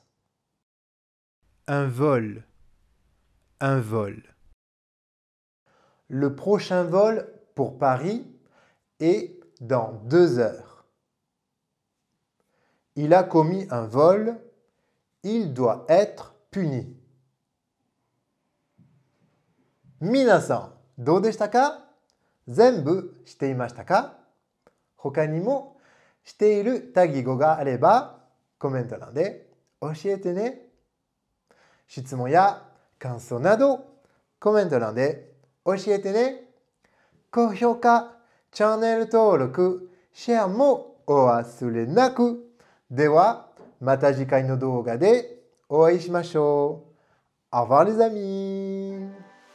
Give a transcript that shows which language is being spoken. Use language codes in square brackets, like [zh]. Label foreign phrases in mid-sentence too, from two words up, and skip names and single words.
[fr] Un vol. Un vol. Le prochain vol pour Paris est dans 2 heures. Il a commis un vol, il doit être puni. [ja] 皆さん、どうでしたか？全部していましたか？他にもしている多義語があればコメント欄で教えてね。質問や感想などコメント欄で教えてね。高評価、チャンネル登録、シェアもお忘れなく。では、また次回の動画でお会いしましょう。 [fr] Au revoir les amis!